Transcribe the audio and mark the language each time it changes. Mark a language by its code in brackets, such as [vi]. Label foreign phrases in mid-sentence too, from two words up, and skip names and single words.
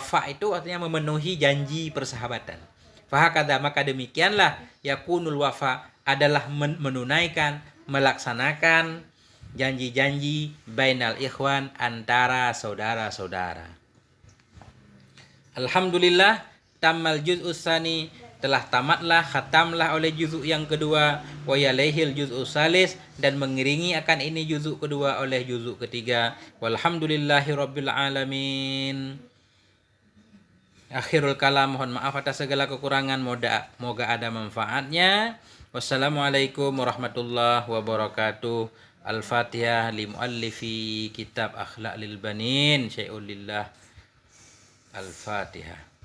[id] Wafa itu artinya memenuhi janji persahabatan. Fahakadha, maka demikianlah [ar] يكون الوفاء, [id] adalah menunaikan, melaksanakan janji-janji [ar] بين الإخوان, [id] antara saudara-saudara. [ar] الحمد لله تم الجزء الثاني, [id] telah tamatlah, khatamlah oleh juzuk yang kedua, [ar] ويليه الجزء الثالث, [id] dan mengiringi akan ini juzuk kedua oleh juzuk ketiga. [ar] والحمد لله رب العالمين. آخر الكلام, [id] mohon maaf atas segala kekurangan, moga ada manfaatnya. [ar] والسلام عليكم ورحمة الله وبركاته. الفاتحة لمؤلف كتاب أخلاق للبنين شيء لله. Al-Fatihah.